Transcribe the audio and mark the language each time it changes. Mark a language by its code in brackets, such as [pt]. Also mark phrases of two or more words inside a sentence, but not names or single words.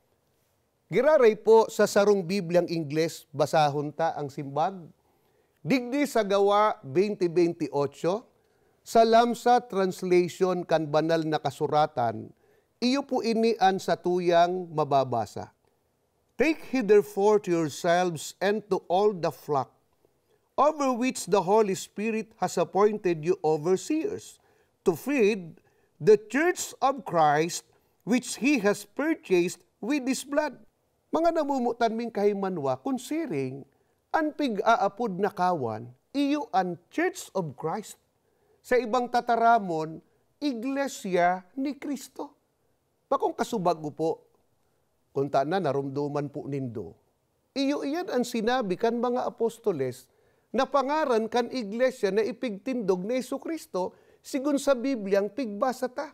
[bik] Giraray po sa sarong Bibliang Ingles, basahon ta ang simbag. Digdi sa Gawa 20:28, sa Lamsa Translation kan banal na kasuratan, iyo po inian sa tuyang mababasa. [en] "Take heed therefore to yourselves and to all the flock, over which the Holy Spirit has appointed you overseers, to feed the church of Christ, which He has purchased with His blood." [bik] Mga namumutan ming kahimanwa, considering, ang pig-aapod na kawan, iyo ang Church of Christ. Sa ibang tataramon, Iglesia ni Kristo. Pakong kasubag po, kung na narumduman po nindo, iyo iyan ang sinabi kan mga apostoles, na pangaran kan Iglesia na ipigtindog ni Hesukristo, sigun sa Bibliang pigbasa ta.